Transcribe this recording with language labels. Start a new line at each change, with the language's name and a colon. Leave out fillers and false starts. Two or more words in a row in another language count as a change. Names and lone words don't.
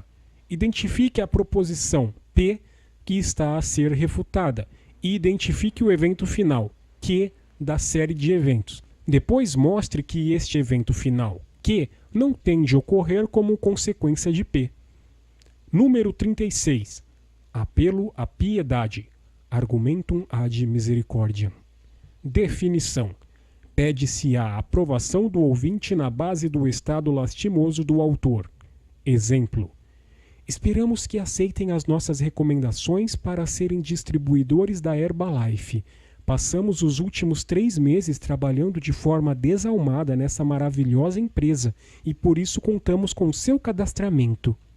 Portuguese: Identifique a proposição P que está a ser refutada e identifique o evento final, Q, da série de eventos. Depois mostre que este evento final, Q, não tem de ocorrer como consequência de P. Número 36. Apelo à piedade.
Latin: Argumentum ad misericordiam.
Portuguese: Definição. Pede-se a aprovação do ouvinte na base do estado lastimoso do autor. Exemplo. Esperamos que aceitem as nossas recomendações para serem distribuidores da Herbalife. Passamos os últimos 3 meses trabalhando de forma desalmada nessa maravilhosa empresa e por isso contamos com seu cadastramento.